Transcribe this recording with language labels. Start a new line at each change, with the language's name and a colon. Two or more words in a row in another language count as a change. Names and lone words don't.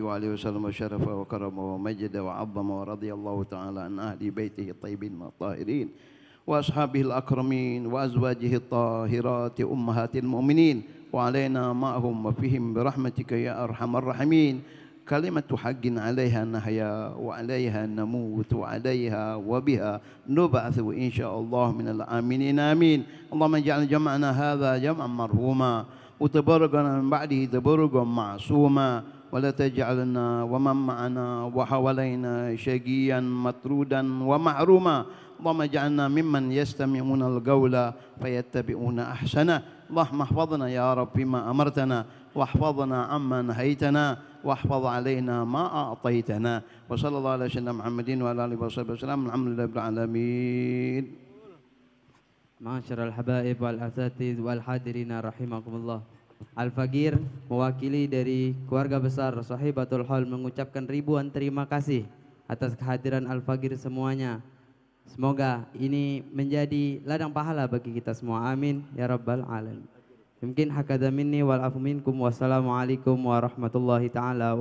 Arabic: وآله وسلم وشرف وكرم ومجد وعظم ورضي الله تعالى عن أهل بيته الطيبين الطاهرين وأصحابه الأكرمين وأزواجه الطاهرات أمهات المؤمنين وعلينا معهم وفيهم برحمتك يا أرحم الراحمين. كلمة حق عليها نحيا وعليها نموت وعليها وبها نبعث إن شاء الله من الآمنين آمين. اللهم اجعل جمعنا هذا جمعا مرحوما وتفرقنا من بعده تفرقا معصوما ولا تجعل فينا ولا معنا ولا حولنا شقيا مطرودا ولا محروما. اللهم اجعلنا ممن يستمعون القول فيتبعون أحسنه. اللهم احفظنا يا ربي ما أمرتنا واحفظنا عما نهيتنا واحفظ علينا ما أعطيتنا وصلى الله على سيدنا محمد وعلى آله وصحبه وسلم الحمد لله رب العالمين. معاشر الحبائب والأساتذة والحاضرين رحمكم الله.
Indonesian: Al-Faqir mewakili dari keluarga besar Sahibatul Hal mengucapkan ribuan terima kasih atas kehadiran Al-Faqir semuanya. Semoga ini menjadi ladang pahala bagi kita semua.
Arabic: آمين يا رب العالمين. Mungkin هكذا مني والعفو منكم. والسلام عليكم ورحمة الله تعالى